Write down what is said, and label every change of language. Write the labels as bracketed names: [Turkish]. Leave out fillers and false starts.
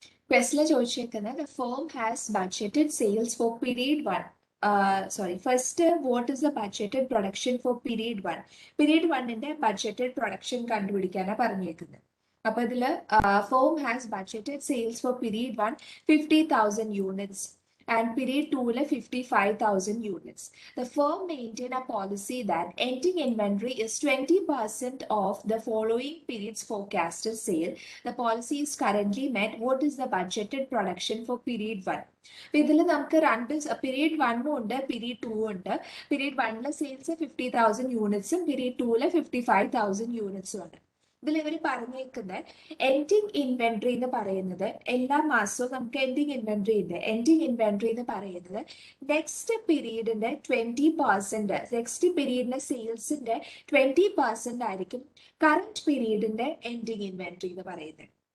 [Malayalam] ക്വസ്റ്റിൽ ചോദിച്ചേക്കുന്നത് [English] the firm has budgeted sales for period 1. First, what is the budgeted production for period 1? [Malayalam] Period 1ന്റെ budgeted production കണ്ടുപിടിക്കാനാണ് പറഞ്ഞേക്കുന്നത്. അപ്പൊ ഇതില് [English] firm has budgeted sales for period 1 50,000 units and period 2 55,000 units. The firm maintain a policy that ending inventory is 20% of the following period's forecasted sale. The policy is currently met. What is the budgeted production for period 1? [Malayalam] ഇതിൽ നമുക്ക് രണ്ട് period 1 ഉണ്ട്, period 2 ഉണ്ട്. Period 1 sales 50,000 യൂണിറ്റ്സും period 2 55,000 യൂണിറ്റ്സും ഉണ്ട്. ഇതിൽ ഇവർ പറഞ്ഞേക്കുന്നത് ending inventory എന്ന് പറയുന്നത് എല്ലാ മാസവും നമുക്ക് എൻഡിങ് ഇൻവെന്ററി ഉണ്ട്. എൻഡിങ് ഇൻവെന്ററി എന്ന് പറയുന്നത് നെക്സ്റ്റ് പീരീഡിന്റെ 20%, നെക്സ്റ്റ് പീരീഡിന്റെ സെയിൽസിന്റെ 20% ആയിരിക്കും കറന്റ് പീരീഡിന്റെ എൻഡിങ് ഇൻവെന്ററി എന്ന് പറയുന്നത്.